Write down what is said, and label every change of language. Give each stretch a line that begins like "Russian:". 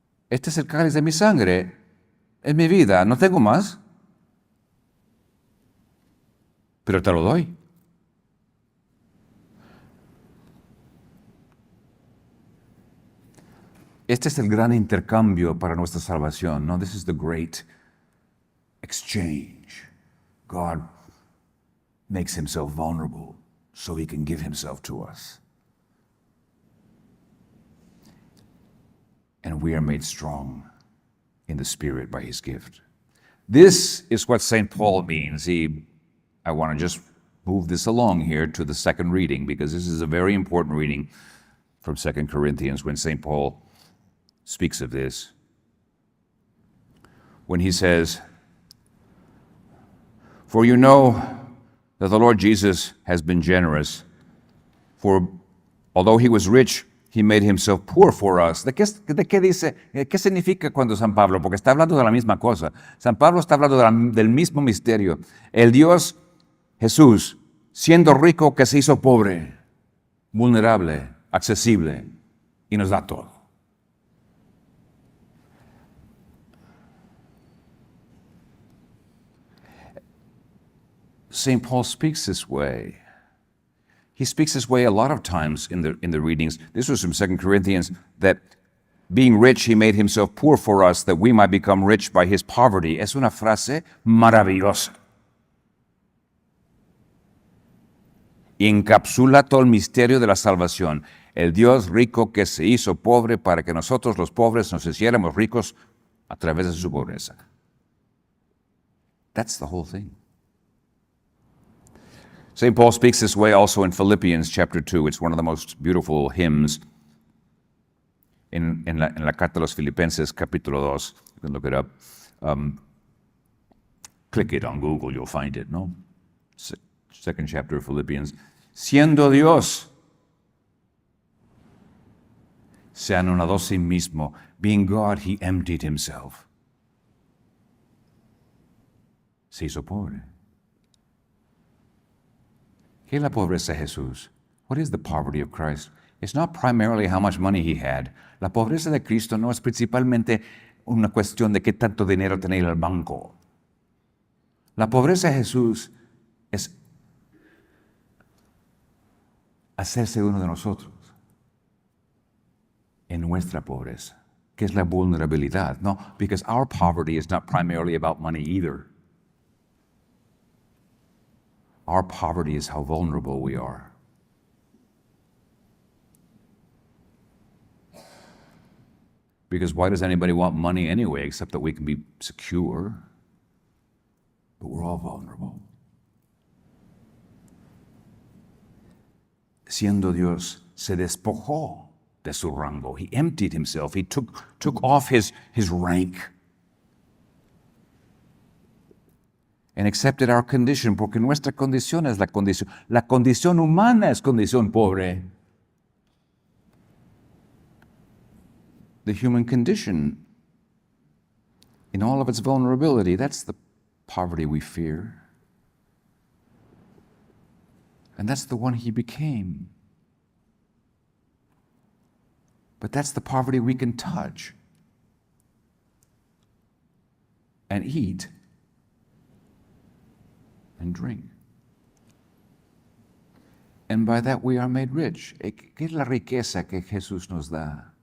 Spanish: este es el cáliz de mi sangre, es mi vida, no tengo más, pero te lo doy. Este es el gran intercambio para nuestra salvación, ¿no?
English: This is the great exchange. God makes himself vulnerable so he can give himself to us. And we are made strong in the Spirit by his gift. This is what St. Paul means. I want to just move this along here to the second reading, because this is a very important reading from 2 Corinthians when St. Paul speaks of this. When he says, "For you know that the Lord Jesus has been generous, for although he was rich, he made himself poor for us."
Spanish: ¿De qué dice? ¿Qué significa cuando San Pablo? Porque está hablando de la misma cosa. San Pablo está hablando del mismo misterio. El Dios Jesús, siendo rico, que se hizo pobre, vulnerable, accesible, y nos da todo.
English: St. Paul speaks this way. He speaks this way a lot of times in the readings. This was from 2 Corinthians, that being rich, he made himself poor for us, that we might become rich by his poverty.
Spanish: Es una frase maravillosa. Y encapsula todo el misterio de la salvación. El Dios rico que se hizo pobre para que nosotros los pobres nos hiciéramos ricos a través de su pobreza.
English: That's the whole thing. St. Paul speaks this way also in Philippians chapter 2. It's one of the most beautiful hymns
Spanish: en la Carta a los Filipenses, capítulo 2.
English: You can look it up. Click it on Google, you'll find it, no? Second chapter of Philippians.
Spanish: Siendo Dios, se anonadó a sí mismo.
English: Being God, he emptied himself.
Spanish: Se hizo pobre. ¿Qué es la pobreza de Jesús?
English: What is the poverty of Christ? It's not primarily how much money he had.
Spanish: La pobreza de Cristo no es principalmente una cuestión de qué tanto dinero tenía en el banco. La pobreza de Jesús es hacerse uno de nosotros en nuestra pobreza, que es la vulnerabilidad.
English: No, because our poverty is not primarily about money either. Our poverty is how vulnerable we are. Because why does anybody want money anyway, except that we can be secure? But we're all vulnerable.
Spanish: Siendo Dios, se despojó de su rango.
English: He emptied himself. He took off his rank and accepted our condition,
Spanish: porque nuestra condición es la condición. La condición humana es condición pobre.
English: The human condition, in all of its vulnerability, that's the poverty we fear. And that's the one he became. But that's the poverty we can touch and eat and drink. And by that we are made rich.
Spanish: ¿Qué es la riqueza que Jesús nos da?